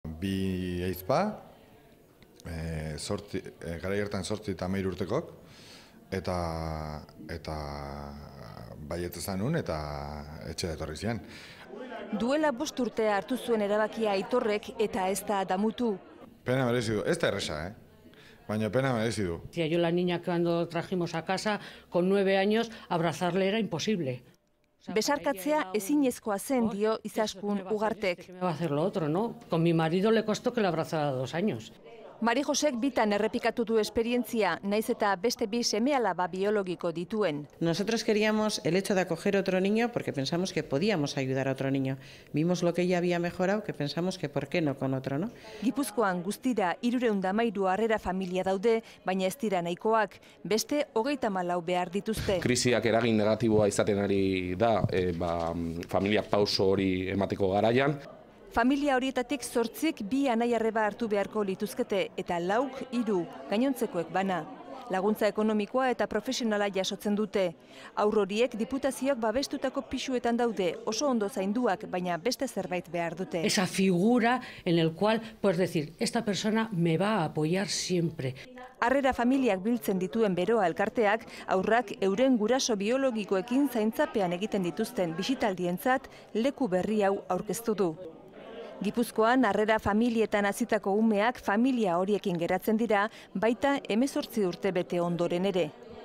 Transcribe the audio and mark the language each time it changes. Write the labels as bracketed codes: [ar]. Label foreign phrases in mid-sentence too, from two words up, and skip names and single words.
[eu] Bi aizpa, garai hartan 8 eta 13 urtekok, eta baiet ezan nun eta etxe etorri zian. Duela 5 urte hartu zuen erabakia Aitorrek eta ez da damutu. Pena merezi du, ez da erresa, baina pena merezi du. [es] Yo la niña cuando trajimos a casa con 9 años, abrazarle era imposible. [eu] Besarkatzea ezinezkoa zen dio Izaskun Ugartek. [es] Me va a hacer lo otro, ¿no? Con mi marido le costó que le abrazara 2 años. [eu] Mari Josek bitan errepikatu du esperientzia, naiz eta beste bi seme-alaba biologiko dituen. [es] Nosotros queríamos el hecho de acoger otro niño porque pensamos que podíamos ayudar a otro niño. Vimos lo que ella había mejorado, que pensamos que por qué no con otro, ¿no? [eu] Gipuzkoan guztira 313 harrera familia daude, baina ez dira nahikoak, beste 34 behar dituzte. Krisiak eragin negatiboa izaten ari da, familia pauso hori emateko garaian. Familia horietatik 8 bi anai-arreba hartu beharko lituzkete eta 4 3 gainontzekoek bana. Laguntza ekonomikoa eta profesionala jasotzen dute. Haur horiek diputazioak babestutako pisuetan daude, oso ondo zainduak, baina beste zerbait behar dute. [es] Esa figura en el cual puedes decir, esta persona me va a apoyar siempre. [eu] Harrera familiak biltzen dituen beroa elkarteak, haurrak euren guraso biologikoekin zaintzapean egiten dituzten bisitaldientzat leku berri hau aurkeztu du. Gipuzkoan harrera familietan hazitako umeak familia horiekin geratzen dira, baita 18 urte bete ondoren ere.